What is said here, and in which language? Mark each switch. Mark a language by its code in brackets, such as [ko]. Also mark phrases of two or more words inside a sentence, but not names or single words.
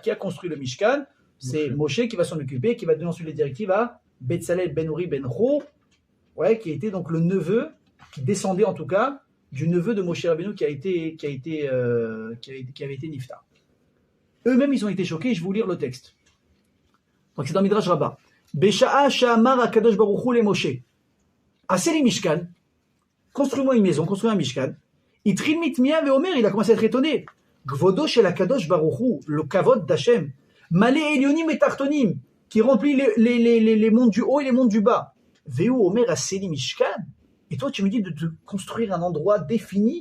[fr] Qui a construit le Mishkan? C'est Moshe qui va s'en occuper, qui va donner ensuite les directives à Betzalel Ben Uri Ben Hur, qui était donc le neveu, qui descendait en tout cas, du neveu de Moshe Rabbeinu qui avait été Niftar. Eux-mêmes, ils ont été choqués. Je vais vous lire le texte. Donc c'est dans Midrash Rabbah. [he] בשעה שאמר הקדוש ברוך הוא למשה. עשה לי משכן. [fr] Construis-moi une maison, construis un Mishkan. [he] התחיל מתמיה ואומר, [fr] il a commencé à être étonné. [he] כבודו של הקדוש ברוך הוא, [fr] le kavod d'Hashem. [he] מלא עליונים [fr] et Tartonim, qui remplit les mondes du haut et les mondes du bas. [he] ואתה אומר עשה לי משכן. [fr] Et toi, tu me dis de te construire un endroit défini?